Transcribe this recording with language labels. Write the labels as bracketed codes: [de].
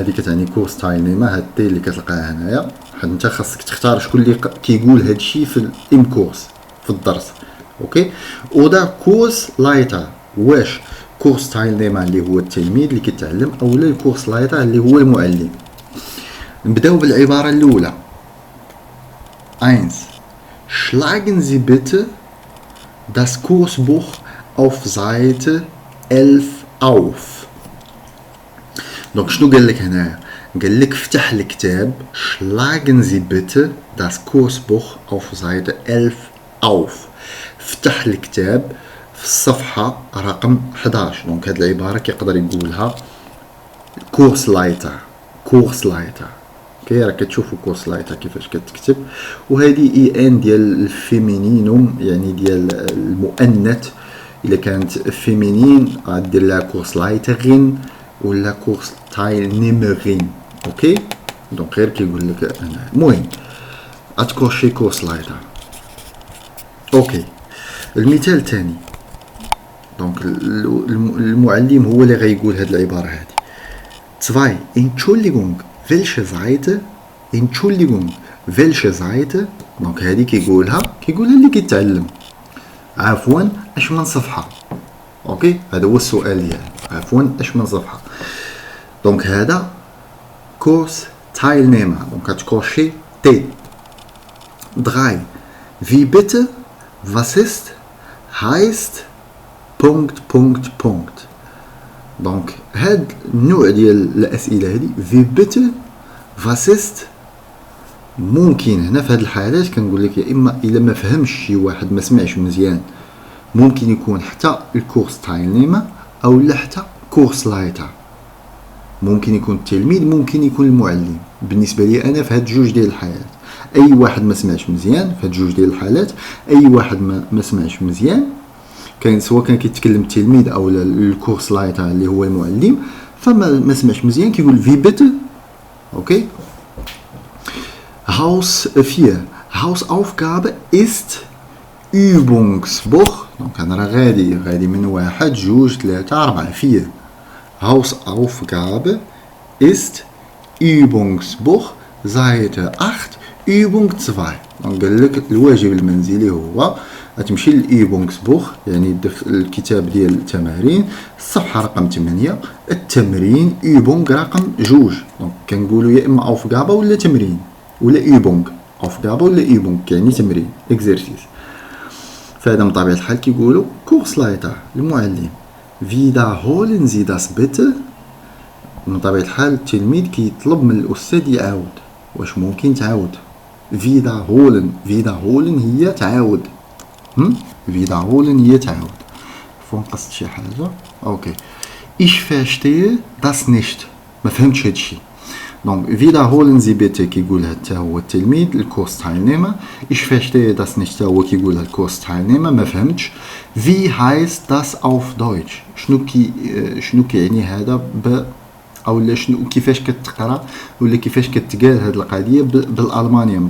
[ar] هذه كتعني كورس تايل نيما. هاد تي اللي كتلقاه هنايا، حيت انت خاصك تختار شكون اللي كيقول هادشي في الام كورس في الدرس. اوكي. ودا كورس لايتا، واش كورس تايل نيما اللي هو التلميذ اللي كيتعلم، اولا الكورس لايتا اللي هو المعلم. نبداو بالعباره الاولى. 1. [de] Schlagen Sie bitte das Kursbuch auf Seite 11 auf. [ar] دونك شنو قال لك هنا؟ قال لك افتح الكتاب. [de] Schlagen Sie bitte das Kursbuch auf Seite 11 auf. [ar] افتح الكتاب في الصفحة رقم 11. دونك هاد العبارة كيقدر يقولها كورس لايتا. كورس لايتا. اوكي، راك كتشوفوا كورس لايتا كيفاش كتكتب. وهذه اي ان ديال الفيمينينوم، يعني ديال المؤنث. الا كانت فيمينين غدير لها كورس لايترين ولا كورس تايل نيمرين. اوكي. دونك غير كيقول لك هنا. المهم اتكوشي كورس لايتا. اوكي. المثال الثاني. دونك المعلم هو اللي غيقول هاد العباره هذه. 2. [de] Entschuldigung, welche Seite? Entschuldigung, welche Seite? [ar] دونك هذه كيقولها اللي كيتعلم. عفوا اش من صفحه. اوكي، هذا هو السؤال ديالي. عفوا اش من صفحه. دونك هذا كورس تايل نيما. دونك كتكوشي تي. [de] 3. Wie bitte? Was ist? heißt Punkt Punkt Punkt. [ar] دونك هاد النوع ديال الاسئله هذه في بيت فاسيست ممكن هنا في هاد الحالات كنقول لك يا اما الا ما فهمش شي واحد ما سمعش مزيان ممكن يكون حتى الكورس تايل نيما او لا حتى كورس لايتا. ممكن يكون التلميذ ممكن يكون المعلم. بالنسبه لي انا في هاد جوج ديال الحالات اي واحد ما سمعش مزيان في هاد جوج ديال الحالات اي واحد ما سمعش مزيان كان سواء كان كيتكلم التلميذ او الكورس لايتا اللي هو المعلم فما سمعش مزيان كيقول في بيت. اوكي. [de] هاوس 4 Hausaufgabe ist Übungsbuch. [ar] دونك انا راه غادي من 1 2 3 4 4. [de] Hausaufgabe ist Übungsbuch Seite 8 Übung 2. [ar] دونك قال لك الواجب المنزلي هو غتمشي للإيبونغسبوخ يعني الكتاب ديال التمارين الصفحة رقم 8 التمرين إيبونغ رقم 2. دونك كنقولوا يا إما أوفغابا ولا تمرين ولا إيبونغ. أوفغابا ولا إيبونغ يعني تمرين إكزيرسيس. فهذا من طبيعة الحال كيقولوا كورس لايتا المعلم. [de] wiederholen Sie das bitte. [ar] من طبيعة الحال التلميذ كيطلب من الأستاذ يعاود. واش ممكن تعاود؟ wiederholen هي تعاود. wiederholen هي تعاود. فون قصد شي حاجة. اوكي. [de] ich verstehe das nicht. [ar] ما فهمتش هادشي. دونك [de] wiederholen Sie bitte [ar] كيقولها حتى هو التلميذ الكورس تايلنيما. [de] ich verstehe das nicht [ar] حتى هو كيقولها الكورس تايلنيما ما فهمتش. [de] wie heißt das auf Deutsch. [ar] شنو كيعني هذا او شنو كيفاش كتقرا ولا كيفاش كتقال هاد القضيه بالالمانيه.